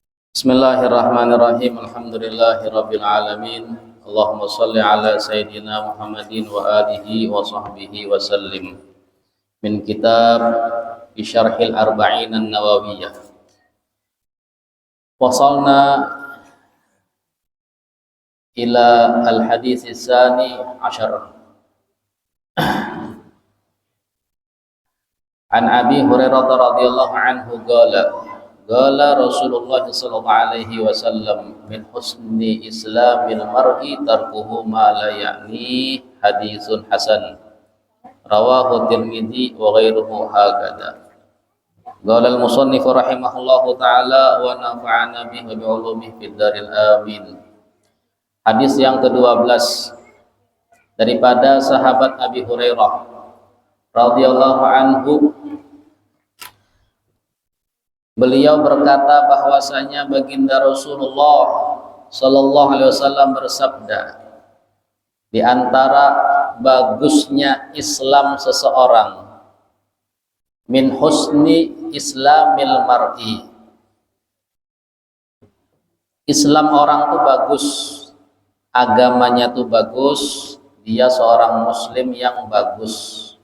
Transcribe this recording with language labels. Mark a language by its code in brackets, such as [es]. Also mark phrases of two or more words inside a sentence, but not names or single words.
[ar] بسم الله الرحمن الرحيم. الحمد لله رب العالمين. اللهم صل على سيدنا محمد وعلى آله وصحبه وسلم. من كتاب شرح الأربعين النووية. وصلنا إلى الحديث الثاني عشر. عن أبي هريرة رضي الله عنه قال رسول الله صلى الله عليه وسلم من حسن إسلام المرء تركه ما لا يعنيه حديث حسن رواه الترمذي وغيره هكذا. قال المصنف رحمه الله تعالى ونفعنا به بعلومه في الدار الأمين. [ms] Hadis yang ke-12 daripada sahabat Abi Hurairah [ar] رضي الله عنه. [ms] Beliau berkata bahwasanya baginda Rasulullah [ar] صلى الله عليه وسلم [ms] bersabda, di antara bagusnya Islam seseorang, [ar] من حسن إسلام المرء, [ms] Islam orang tuh bagus, agamanya tuh bagus, dia seorang muslim yang bagus.